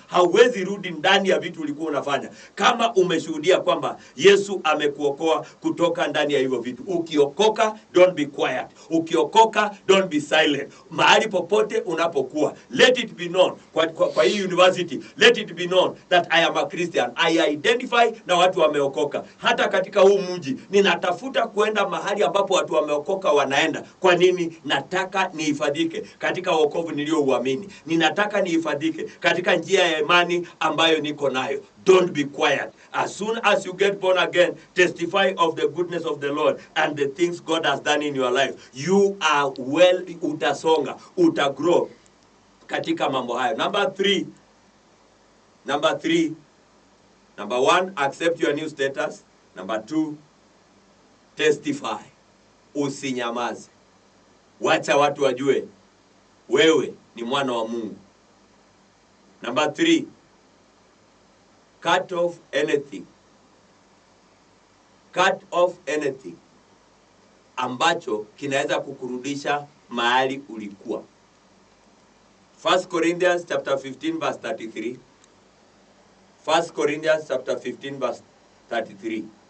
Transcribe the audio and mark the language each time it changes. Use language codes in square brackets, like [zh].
[sw] Hauwezi rudi ndani ya vitu ulikuwa unafanya kama umeshuhudia kwamba Yesu amekuokoa kutoka ndani ya hivyo vitu. Ukiokoka, [en] don't be quiet. [sw] Ukiokoka, [en] don't be silent. [sw] Mahali popote unapokuwa, [en] let it be known. [sw] Kwa hii [en] university, let it be known that I am a Christian. I identify [sw] na watu wameokoka. Hata katika huu mji ninatafuta kwenda mahali ambapo watu wameokoka wanaenda. Kwa nini? Nataka nihifadhike katika wokovu niliouamini. Ninataka nihifadhike katika njia ya imani ambayo niko nayo. [en] Don't be quiet. As soon as you get born again, testify of the goodness of the Lord and the things God has done in your life. You are [sw] utasonga, utagrow katika mambo hayo. [en] Number 3. Number 1, accept your new status. Number 2, testify. [sw] Usinyamaze. Wacha watu wajue wewe ni mwana wa Mungu. [en] Number 3, cut off anything. Cut off anything [sw] ambacho kinaweza kukurudisha mahali ulikuwa. [en] 1 Corinthians chapter 15 verse 33. 1 Corinthians chapter 15 verse 33.